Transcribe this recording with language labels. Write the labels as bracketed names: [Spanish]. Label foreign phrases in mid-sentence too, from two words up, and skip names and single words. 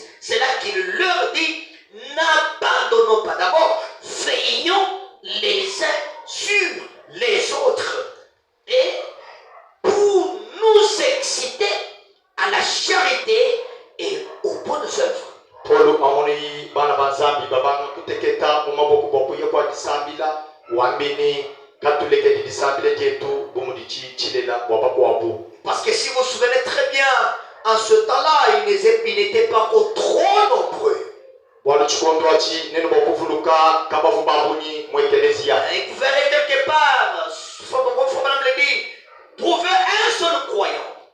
[French] C'est là qu'il leur dit, n'abandonnons pas. D'abord, veillons les uns sur les autres. Et pour nous exciter à la charité et aux bonnes œuvres. [Luba-Lulua] Paul amoni bana banzambi babanga kuteketa mumaboko bokuye kwa disambila wambini katuleke disambila jetu bomudichi chilela wabakwabo. [French] Parce que si vous vous souvenez très bien, en ce temps-là, ils n'étaient pas encore trop nombreux. Et vous verrez quelque part, il faut même le dire, trouver un seul croyant.